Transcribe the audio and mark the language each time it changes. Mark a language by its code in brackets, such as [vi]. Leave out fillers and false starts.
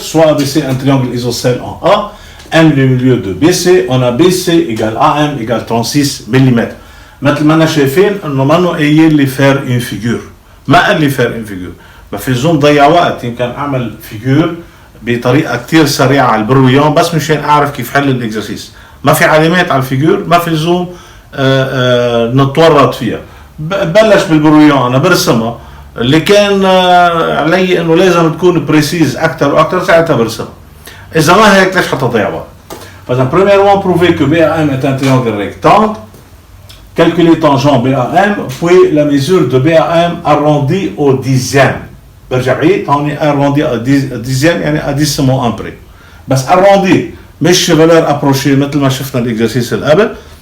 [fr] Soit ABC un triangle isocèle en A, M le milieu de BC, on a BC égale AM égale 36 mm. [ar] مثل ما انا شايفين انه ما قايل لي فير اون فيجور، ما قال لي فير اون فيجور، ما في زوم ضيع وقت، يمكن اعمل فيجور بطريقه كثير سريعه على البرويون بس مشان اعرف كيف حل الاكزرسيس، ما في علامات على الفيجور، ما في زوم نتورط فيها. بلش بالبرويون انا برسمها، اللي كان علي انه لازم تكون بريسيز اكثر واكثر ساعتها برسمها. اذا ما هيك ليش حتضيع وقت؟ فاذا [fr] premièrement prouver que BAM est un triangle rectangle. Calculer tangent BAM, puis la mesure de BAM arrondie au dixième. [ar] برجع بعيد هون [fr] arrondi au dixième يعني à 10 moins 1 près. [ar] بس arrondi مش [fr] valeur approchée [ar] مثل ما شفنا الاكزرسيس اللي قبل.